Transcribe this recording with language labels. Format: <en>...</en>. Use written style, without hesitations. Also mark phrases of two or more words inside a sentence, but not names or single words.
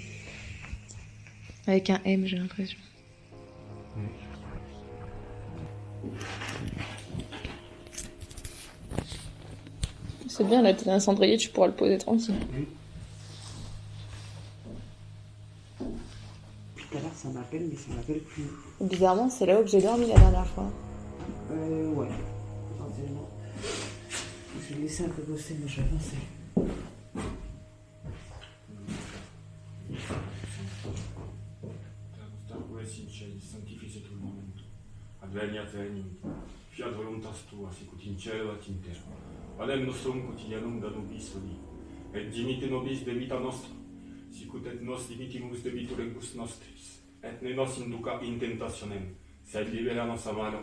<fr>Avec un M, j'ai l'impression. C'est bien, là, t'as un cendrier, tu pourras le poser tranquille. Puis tout à l'heure, ça m'appelle, mais ça m'appelle plus. Bizarrement, c'est là où j'ai dormi la dernière fois. Ouais. Potentiellement. Je vais laisser un peu bosser, mais je vais avancer.</fr> <la>Adveniat enim, fiat voluntas tua, sicut in cielo et in terra. Panem nostrum quotidianum da nobis hodie, et dimitte nobis debita nostra, sicut et nos dimittimus debitoribus nostris, et ne nos induca in tentationem, sed libera nos a malo.</la>